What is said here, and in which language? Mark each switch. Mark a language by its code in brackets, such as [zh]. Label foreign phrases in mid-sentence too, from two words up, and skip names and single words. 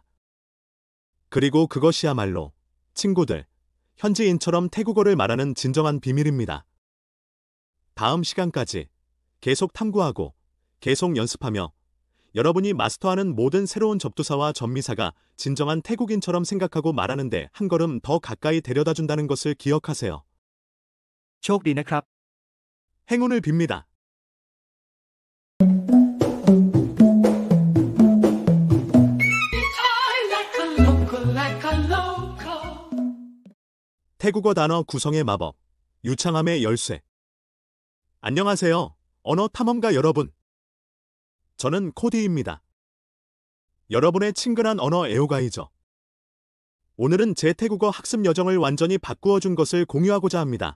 [ko] 그리고 그것이야말로 친구들, 현지인처럼 태국어를 말하는 진정한 비밀입니다. 다음 시간까지 계속 탐구하고 계속 연습하며 여러분이 마스터하는 모든 새로운 접두사와 접미사가 진정한 태국인처럼 생각하고 말하는데 한 걸음 더 가까이 데려다 준다는 것을 기억하세요. [th] โชคดีนะครับ [ko] 행운을 빕니다. [en] I like a local, like a local. [ko] 태국어 단어 구성의 마법, 유창함의 열쇠. 안녕하세요, 언어 탐험가 여러분. 저는 코디입니다. 여러분의 친근한 언어 애호가이죠. 오늘은 제 태국어 학습 여정을 완전히 바꾸어 준 것을 공유하고자 합니다.